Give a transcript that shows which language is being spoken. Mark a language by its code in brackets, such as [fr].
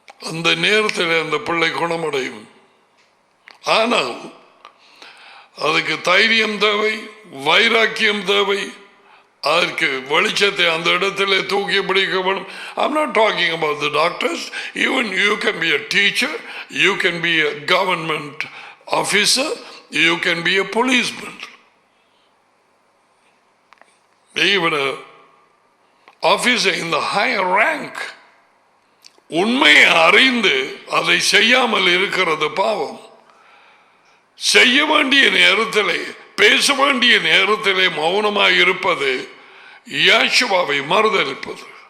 [ta] அந்த நேரத்தில் அந்த பிள்ளை குணமடையும். ஆனால் அதுக்கு தைரியம் தேவை, வைராக்கியம் தேவை. அதற்கு வெளிச்சத்தை அந்த இடத்துல தூக்கி பிடிக்க வேண்டும். [en] I'm not talking about the doctors. Even you can be a teacher, you can be a government officer, you can be a policeman, even a officer in the higher rank. [ta] உண்மையை அறிந்து அதை செய்யாமல் இருக்கிறது பாவம். செய்ய வேண்டிய நேரத்திலே, பேச வேண்டிய நேரத்திலே மௌனமாய் இருப்பது யேசுவாவை மறுதலிப்பது.